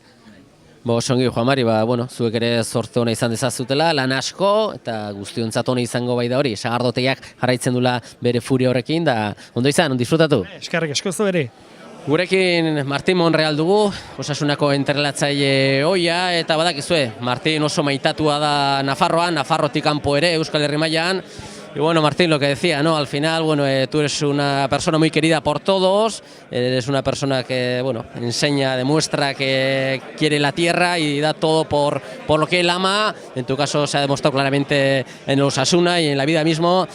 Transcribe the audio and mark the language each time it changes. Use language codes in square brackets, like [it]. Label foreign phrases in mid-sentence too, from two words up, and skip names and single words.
[eu] Songi, Juan Mari, zuek ere zorte hona izan dezazutela, lan asko, eta guztiontzat hona izango bai da hori, sagardotegiak jarraitzen dula bere furia horrekin, da ondo izan, disfrutatu? Eskerrik asko zu ere. Gurekin Martin Monreal dugu, Osasunako entrelatzaile ohia, eta badakizue, Martin oso maitatua da Nafarroan, Nafarrotik kanpo ere, Euskal Herri mailan. [es] Y bueno, Martín, lo que decía, ¿no? Al final, tú eres una persona muy querida por todos, eres una persona que, enseña, demuestra que quiere la tierra y da todo por lo que él ama. En tu caso se ha demostrado claramente en Osasuna y en la vida mismo.